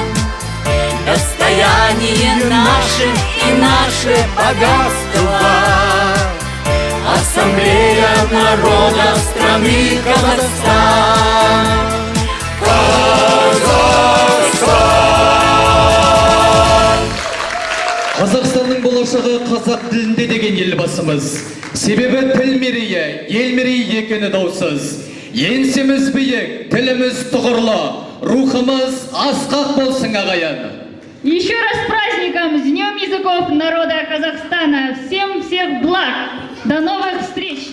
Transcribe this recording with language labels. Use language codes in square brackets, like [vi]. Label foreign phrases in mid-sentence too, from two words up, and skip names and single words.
[ru] Достояние наше и наше богатство, Ассамблея народов страны Казахстан. Казахстан! [kk] Қазақстанның болашағы қазақ тілінде деген елбасымыз. Себебі тіл мерейі, ел мерейі екені даусыз. Еңсеміз биік, тіліміз тұғырлы, рухымыз асқақ болсын ағайын. [ru] Еще раз с праздником, с Днем языков народа Казахстана. Всем всех благ. До новых встреч!